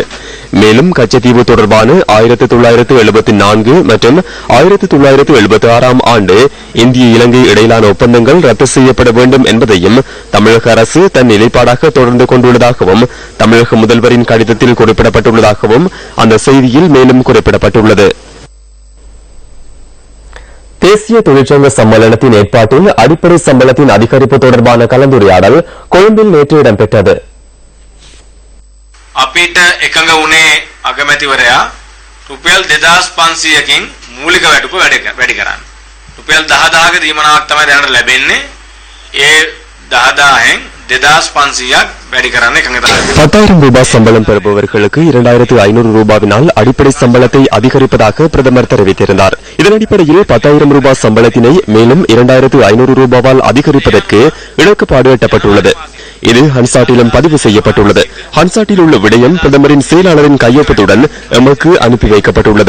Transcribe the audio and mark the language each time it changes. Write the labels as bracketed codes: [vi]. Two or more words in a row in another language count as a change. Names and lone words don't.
[ta] மேலும் கச்சத்தீவு தொடர்பான 1974 மற்றும் 1976ஆம் ஆண்டு இந்திய இலங்கை இடையிலான ஒப்பந்தங்கள் ரத்து செய்யப்பட வேண்டும் என்பதையும் தமிழக அரசு தன் நிலைப்பாடாக தொடர்ந்து கொண்டுள்ளதாகவும் தமிழக முதல்வரின் கடிதத்தில் குறிப்பிடப்பட்டுள்ளதாகவும் அந்த செய்தியில் மேலும் குறிப்பிடப்பட்டுள்ளது. தேசிய தொழிற்சங்க சம்மேளனத்தின் ஏற்பாட்டில் அடிப்படை சம்பளத்தின் அதிகரிப்பு தொடர்பான கலந்துரையாடல் கொழும்பில் நேற்று இடம்பெற்றது. [si] අපිට එකඟ වුණේ අගමැතිවරයා රුපියල් 2500කින් මූලික වැටුප වැඩි කරන්න. රුපියල් 10000ක දීමනාවක් තමයි දැනට ලැබෙන්නේ. ඒ 10000න් 2500ක් වැඩි කරන්න එකඟතාවය. [ta] 10,000 ரூபாய் சம்பளம் பெறுபவர்களுக்கு 2,500 ரூபாவினால் அடிப்படை சம்பளத்தை அதிகரிப்பதாக பிரதமர் தெரிவித்திருந்தார். இதன் அடிப்படையில் 10,000 ரூபாய் சம்பளத்தினை மேலும் 2,500 ரூபாவால் அதிகரிப்பதற்கு இலக்குப்பாடு எட்டப்பட்டுள்ளது. இது ஹன்சாட்டிலும் பதிவு செய்யப்பட்டுள்ளது. ஹன்சாட்டில் உள்ள விடயம் பிரதமரின் செயலாளரின் கையொப்பத்துடன் எமக்கு அனுப்பி வைக்கப்பட்டுள்ளது.